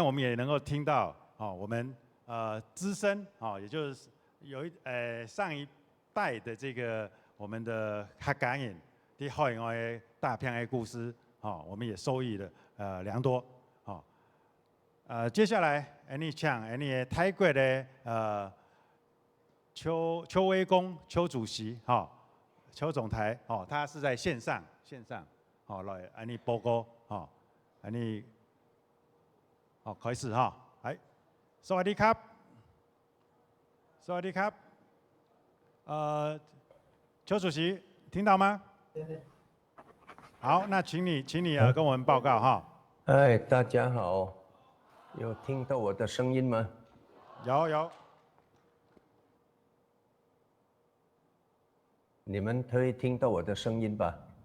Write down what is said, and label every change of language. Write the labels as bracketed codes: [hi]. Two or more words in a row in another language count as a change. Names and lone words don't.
[zh] 我们也能够听到我们资深也就是上一代的这个我们的客家人的后人的大片的故事我们也受益了良多接下来你请你泰国的邱威公邱主席邱总台他是在线上来你报告你开始来， [th] สวัสดีครับสวัสดีครับ [zh] 邱主席听到吗？好，那请你跟我们报告哎，大家好，有听到我的声音吗？有。你们可以听到我的声音吧？